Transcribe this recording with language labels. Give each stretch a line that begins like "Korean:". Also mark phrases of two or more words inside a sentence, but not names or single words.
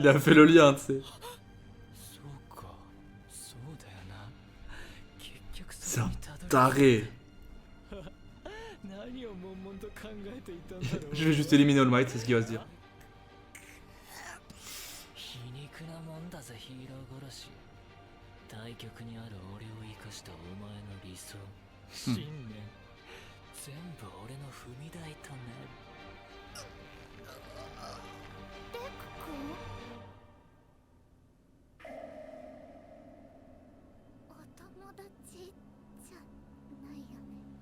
French: Il a fait le lien, tu sais.
Japanese: そうかそうだよな結局
French: C'est
Japanese: そ
French: un
Japanese: うにたどり
French: taré.
Japanese: 何を悶々と考えていたんだろう
French: Je vais juste éliminer All Might, c'est ce qu'il va se dire.
Japanese: なもんだぜヒーロー殺し。対極にある俺を生かしたお前の理想、信念、全部俺の踏み台となる。デク君、お友達じゃないよね。